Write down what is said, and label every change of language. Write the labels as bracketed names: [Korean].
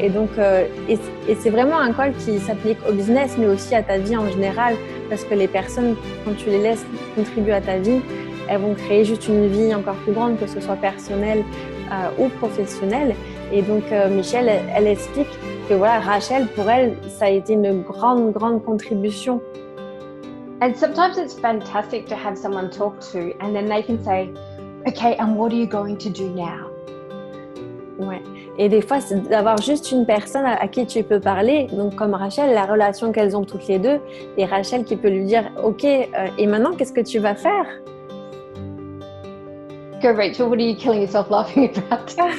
[French] Et donc, et c'est vraiment un call qui s'applique au business, mais aussi à ta vie en général, parce que les personnes, quand tu les laisses contribuer à ta vie, elles vont créer juste une vie encore plus grande, que ce soit personnelle ou professionnelle. Et donc, Michel, elle explique que voilà, Rachel, pour elle, ça a été une grande contribution. [English] And sometimes it's fantastic to have someone talk to and then they can say, okay, and what are you going to do now? [French] Ouais. Et des fois, c'est d'avoir juste une personne à qui tu peux parler. Donc, comme Rachel, la relation qu'elles ont toutes les deux. Et Rachel qui peut lui dire, ok, et maintenant, qu'est-ce que tu vas faire? [English] Go, Rachel, what are you killing yourself laughing about?